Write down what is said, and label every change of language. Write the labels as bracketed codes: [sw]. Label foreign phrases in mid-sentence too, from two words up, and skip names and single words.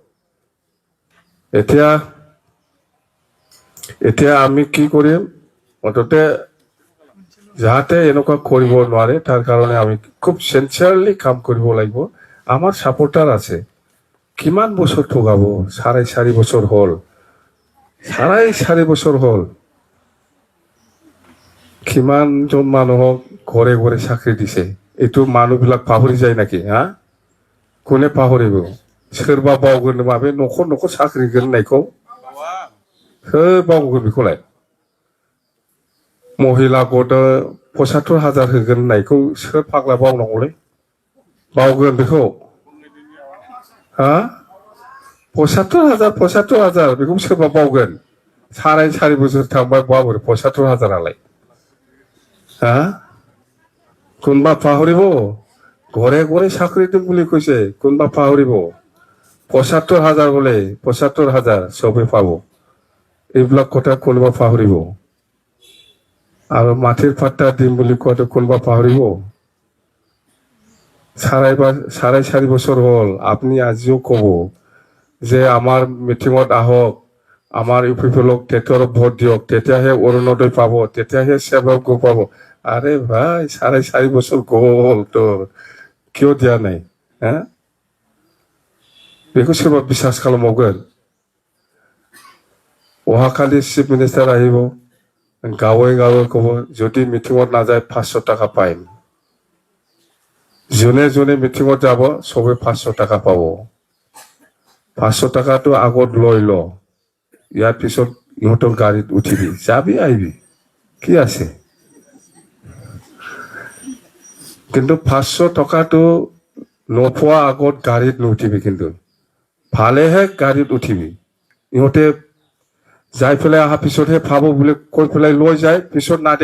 [as] এতিয়া আমি কি কৰিম অততে যাতে এনেকুৱা কৰিব নোৱাৰে তাৰ কাৰণে আমি খুব সিনচিয়াৰলি কাম কৰিব লাগিব আমাৰ সাপোৰ্টাৰ আছে কিমান বছৰ ঠগাব 4.5 বছৰ হ'ল 4.5 বছৰ হ'ল কিমান জন মানুহক ঘৰে ঘৰে চাকৰি দিছে এইটো মানুহবিলাক পাহৰি যায় নাকি কোনে পাহৰিব [brx] सोरबा बावगोन नामा बे न'खर न'खर साख्रि होनायखौ सोर बावगोन बेखौलाय महिला गथ 75,000 होगोन होननायखौ सोर फाग्ला बावनांगौलै बावगोन बेखौ 75,000 बेखौ सोरबा बावगोन 4.5 बोसोर थांबाय बाबोरै 75,000 आलाय [as] কোনবা পাহৰিব ঘৰে ঘৰে চাকৰি দিম বুলি কৈছে কোনবা পাহৰিব 75,000 বলে 75,000 সবে পাব এইবিলাক কথা কোনবা পাহৰিব আৰু মাটিৰ পাট্টা দিম বুলি কোৱাটো কোনবা পাহৰিব 4.5 বছৰ হ'ল আপুনি আজিও ক'ব যে আমাৰ মিটিঙত আহক আমাৰ ইউপিপিএলক তেতিয়াৰ ভোট দিয়ক তেতিয়াহে অৰুণোদয় পাব তেতিয়াহে সেৱক পাব আরে ভাই 4.5 বছর গল তোর কিয় দিয়া নাই [brx] बेखौ सोरबा [as] বিশ্বাস [brx] खालामबावगोन अहाखालि चिफ मिनिस्टार [as] আহিব [brx] गावे गावे [as] ক'ব যদি মিটিঙত নাযায় 500 টাকা পাইম জনে জনে মিটিঙত যাব সবে 500 টাকা পাব 500 টাকাটো আগত লৈ ল ইয়াৰ পিছত ইহঁতৰ গাড়ীত উঠিবি যাবি আহিবি কি আছে কিন্তু 500 টাকাটো নোপোৱা আগত গাড়ীত নুঠিবি কিন্তু ভালেহে গাড়ীত উঠিবি ইহঁতে যাই পেলাই অহা পিছতহে পাব বুলি কৈ পেলাই লৈ যায় পিছত